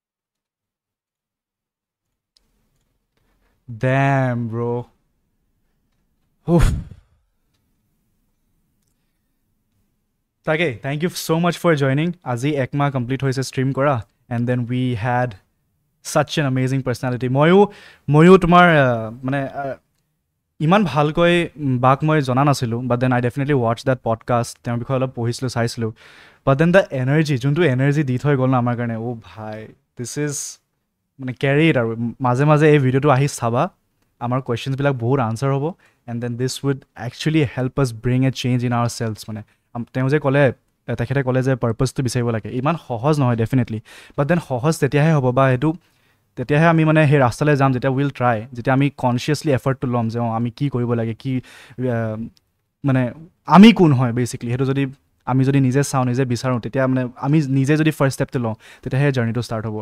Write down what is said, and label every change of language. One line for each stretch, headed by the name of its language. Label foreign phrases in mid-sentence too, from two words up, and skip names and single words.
English: Damn, bro. তাকে thank you so much for joining.
Assamese: আজি একমাহ কমপ্লিট হৈছে ষ্ট্ৰীম কৰা
English: and then we had such an amazing personality.
Assamese: ময়ো তোমাৰ মানে ইমান ভালকৈ বাক মই জনা নাছিলোঁ,
English: but then I definitely watched that podcast.
Assamese: তেওঁৰ বিষয়ে অলপ পঢ়িছিলোঁ, চাইছিলোঁ,
English: but then the energy,
Assamese: যোনটো এনাৰ্জি দি থৈ গ'ল ন আমাৰ কাৰণে, ভাই
English: this is
Assamese: মানে
English: carry it.
Assamese: আৰু মাজে মাজে এই ভিডিঅ'টো আহি চাবা, আমাৰ কুৱেশ্যনছবিলাক বহুত আনচাৰ হ'ব,
English: and then this would actually help us bring a change in ourselves.
Assamese: মানে তেওঁ যে ক'লে, তেখেতে ক'লে যে পাৰ্পাছটো বিচাৰিব লাগে, ইমান সহজ নহয় ডেফিনেটলি,
English: but then
Assamese: সহজ তেতিয়াহে হ'ব, বা সেইটো তেতিয়াহে আমি মানে সেই ৰাস্তালৈ যাম যেতিয়া
English: will try,
Assamese: যেতিয়া আমি কনচিয়াছলি এফৰ্টটো ল'ম যে আমি কি কৰিব লাগে, কি মানে আমি কোন হয় বেচিকলি, সেইটো যদি আমি যদি নিজে চাওঁ, নিজে বিচাৰোঁ, তেতিয়া মানে আমি নিজে যদি ফাৰ্ষ্ট ষ্টেপটো লওঁ, তেতিয়াহে জাৰ্ণিটো ষ্টাৰ্ট হ'ব।